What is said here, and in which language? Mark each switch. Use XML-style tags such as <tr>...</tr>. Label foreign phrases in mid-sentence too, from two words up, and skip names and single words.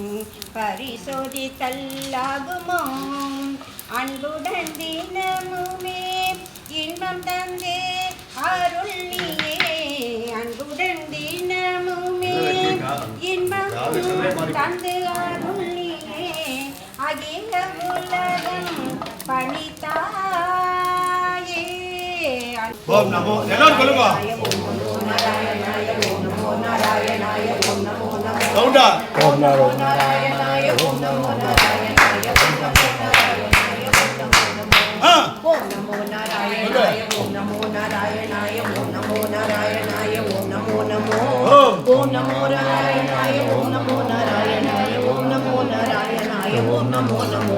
<ta>பரிசோதித்தல்லாகுமோ அன்புடன் தினமுமே இன்பம் தந்தே அருள் நீயே அன்புடன் தினமுமே இன்பம் தந்து அருள் நீயே அகில உலகம் பணித்தாயே</ta> <sa>ओम् नमो</sa> <ta>எல்லாரும் சொல்லுங்க சவுண்டா</ta> <sa>ओम नमो नारायणाय ओम नमो नारायणाय ओम नमो नारायणाय ओम नमो नारायणाय ओम नमो नारायणाय ओम नमो नारायणाय ओम नमो नमो ओम नमो नारायणाय ओम नमो नारायणाय ओम नमो नारायणाय ओम नमो नमो</sa>